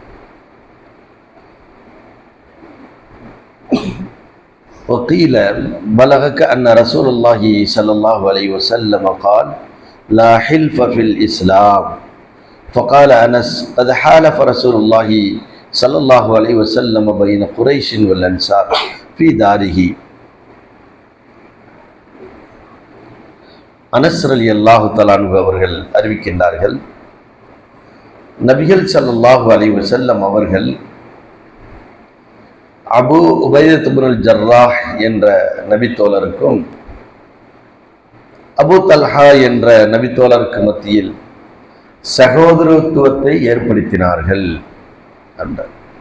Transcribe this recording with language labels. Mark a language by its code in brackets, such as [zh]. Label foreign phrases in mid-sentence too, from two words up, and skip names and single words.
[ar] وقيل بلغك أن رسول الله صلى الله عليه وسلم قال لا حلف في الإسلام. فقال أنس قد حالف رسول الله صلى الله عليه وسلم بين قريش والأنصار في داره. [ta] அனஸ் [ar] رضي الله تعالى عنه [ta] அவர்கள் அறிவிக்கின்றார்கள், நபிகள் [ar] صلى الله عليه وسلم [ta] அவர்கள் அபு உபைதத் இப்னுல் ஜர்ராஹ் என்ற நபித்தோழருக்கும் அபு தல்ஹா என்ற நபித்தோழருக்கு மத்தியில் சகோதரத்துவத்தை ஏற்படுத்தினார்கள் என்றார்.